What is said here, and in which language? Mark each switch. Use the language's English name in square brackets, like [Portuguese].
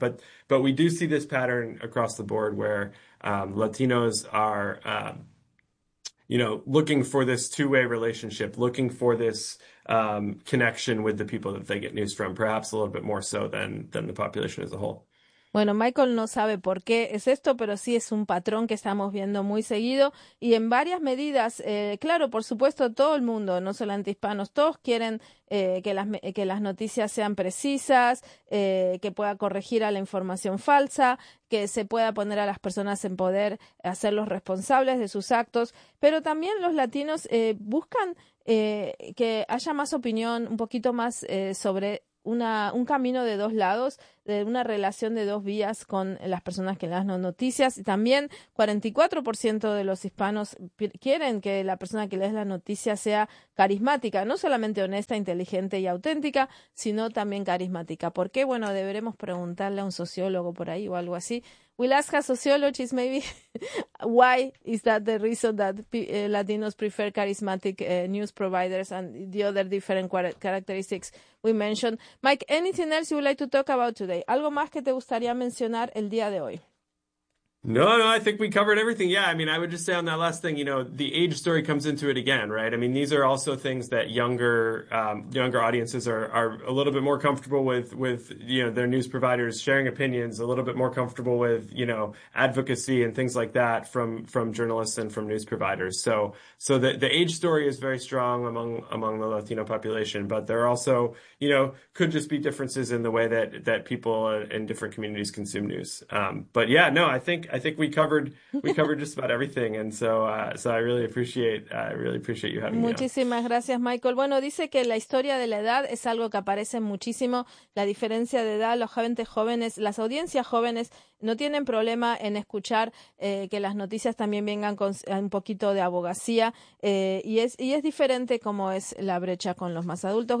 [English] But we do see this pattern across the board where Latinos are, you know, looking for this two-way relationship, looking for this connection with the people that they get news from, perhaps a little bit more so than the population as a whole. [Spanish] Bueno, Michael no sabe por qué es esto, pero sí es un patrón que estamos viendo muy seguido y en varias medidas, claro, por supuesto, todo el mundo, no solamente hispanos, todos quieren que las noticias sean precisas, que pueda corregir a la información falsa, que se pueda poner a las personas en poder hacerlos responsables de sus actos, pero también los latinos buscan que haya más opinión, un poquito más sobre un camino de dos lados, de una relación de dos vías con las personas que dan las noticias. Y también 44% de los hispanos quieren que la persona que lee la noticia sea carismática, no solamente honesta, inteligente y auténtica, sino también carismática. ¿Por qué? Bueno, deberemos preguntarle a un sociólogo por ahí o algo así. [English] We'll ask a sociologist maybe why is that the reason that Latinos prefer charismatic news providers and the other different characteristics we mentioned. Mike, anything else you would like to talk about today? [Spanish] ¿Algo más que te gustaría mencionar el día de hoy? [English] No, I think we covered everything. Yeah, I mean, I would just say on that last thing, you know, the age story comes into it again, right? I mean, these are also things that younger audiences are a little bit more comfortable with, you know, their news providers sharing opinions, a little bit more comfortable with, you know, advocacy and things like that from journalists and from news providers. So the age story is very strong among the Latino population, but there are also, you know, could just be differences in the way that people in different communities consume news. But yeah, no, I think we covered just about everything, and so I really appreciate you having me. [Spanish] Muchísimas gracias, Michael. Bueno, dice que la historia de la edad es algo que aparece muchísimo. La diferencia de edad, los jóvenes, las audiencias jóvenes no tienen problema en escuchar que las noticias también vengan con un poquito de abogacía y es diferente como es la brecha con los más adultos.